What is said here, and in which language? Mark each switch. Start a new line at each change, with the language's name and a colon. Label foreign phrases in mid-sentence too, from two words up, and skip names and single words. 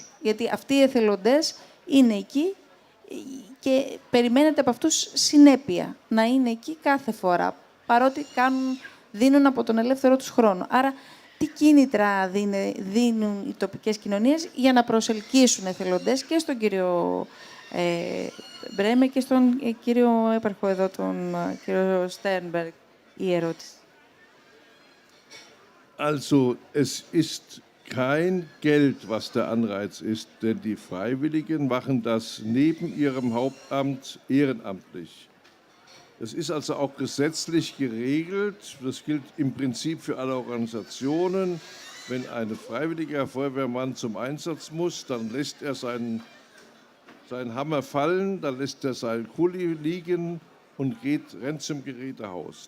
Greek: Γιατί αυτοί οι εθελοντές είναι εκεί και περιμένετε από αυτούς συνέπεια, να είναι εκεί κάθε φορά, παρότι δίνουν από τον ελεύθερο τους χρόνο. Άρα, τι κίνητρα δίνουν οι τοπικές κοινωνίες για να προσελκύσουν εθελοντές και στον κύριο Μπρέμε και στον κύριο έπαρχο εδώ, τον κύριο Στέρνμπεργκ, η ερώτηση.
German: Also, es ist kein Geld, was der Anreiz ist, denn die Freiwilligen machen das neben ihrem Hauptamt ehrenamtlich. Das ist also auch gesetzlich geregelt. Das gilt im Prinzip für alle Organisationen. Wenn ein freiwilliger Feuerwehrmann zum Einsatz muss, dann lässt er seinen Hammer fallen, dann lässt er seinen Kuli liegen und rennt zum Gerätehaus.